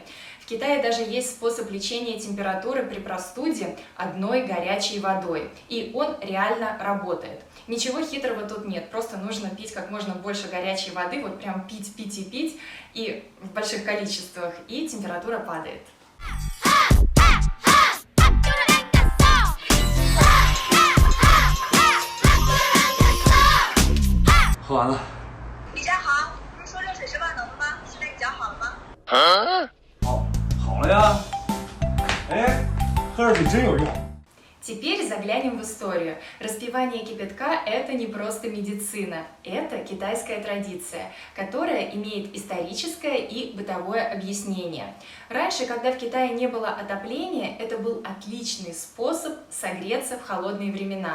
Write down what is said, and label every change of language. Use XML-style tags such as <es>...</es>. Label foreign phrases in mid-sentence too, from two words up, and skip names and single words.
<ru>В Китае даже есть способ лечения температуры при простуде одной горячей водой. И он реально работает. Ничего хитрого тут нет, просто нужно пить как можно больше горячей воды, вот прям пить, пить и пить, и в больших количествах, и температура падает.</ru> <zh>喝完了。李佳豪，不是说热水是万能的吗？现在你脚好了吗？好了呀。哎，喝热水真有用。</zh> <ru>Теперь заглянем в историю. Распивание кипятка – это не просто медицина, это китайская традиция, которая имеет историческое и бытовое объяснение. Раньше, когда в Китае не было отопления, это был отличный способ согреться в холодные времена.</ru>